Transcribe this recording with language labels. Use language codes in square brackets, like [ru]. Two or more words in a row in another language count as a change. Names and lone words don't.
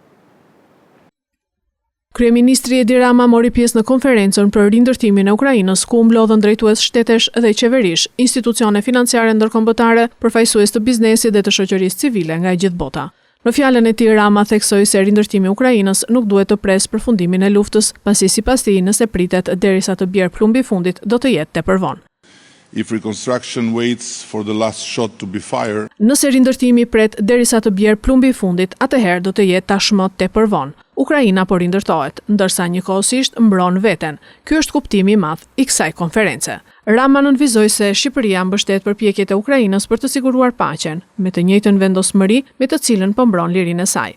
[sq] Kryeministri Edi Rama mori pjesë në konferencën për rindërtimin e Ukrainës, ku u mblodhën drejtues shtetesh dhe qeverish, institucione financiare ndërkombëtare, përfaqësues të biznesit dhe të shoqërisë civile nga e gjithë bota. Në fjalën e tij Rama theksoi se rindërtimi i Ukrainës nuk duhet të presë përfundimin e luftës, pasi sipas tij nëse pritet derisa të bjerë plumbi i fundit, do të jetë tepër vonë. [en] If reconstruction waits for the last shot to be fired, [sq] nëse rindërtimi pret derisa të bjerë plumbi i fundit, atëherë do të jetë tashmë tepër vonë. Ukraina po rindërtohet, ndërsa njëkohësisht mbron veten. Ky është kuptimi i madh i kësaj konference. Rama nënvizoi se Shqipëria mbështet përpjekjet e Ukrainës për të siguruar paqen, me të njëjtën vendosmëri me të cilën po mbron lirinë e saj.